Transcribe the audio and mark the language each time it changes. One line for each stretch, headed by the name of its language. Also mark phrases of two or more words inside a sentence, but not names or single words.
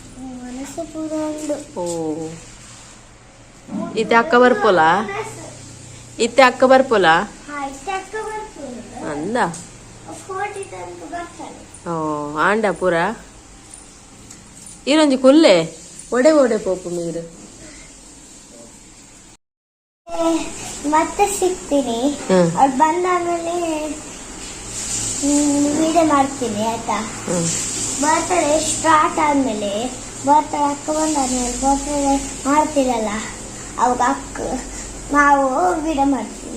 Tulu: ಓ, ಇತ್ತೆ ಅಕ್ಕ ಬರ್ಪೋಲ ಅಂದ. ಓ, ಆಂಡ ಪೂರ ಈರೊಂಜಿ ಕುಲ್ಲೆ ಒಡೆ ಪೋಪು ನೀರು.
Kannada: ಮತ್ತೆ ಸಿಗ್ತೀನಿ, ಅವ್ರು ಬಂದಾದ್ಮೇಲೆ ವಿಡಿಯೋ ಮಾಡ್ತೀನಿ ಆಯ್ತಾ. ಬರ್ತ್ಡೇ ಸ್ಟಾರ್ಟ್ ಆದ್ಮೇಲೆ, ಬರ್ತ್ಡೇ ಅಕ್ಕ ಬಂದಾದ್ಮೇಲೆ ಬರ್ತ್ಡೇ ಮಾಡ್ತೀರಲ್ಲ, ಅವಾಗ ನಾವು ವಿಡಿಯೋ ಮಾಡ್ತೀವಿ.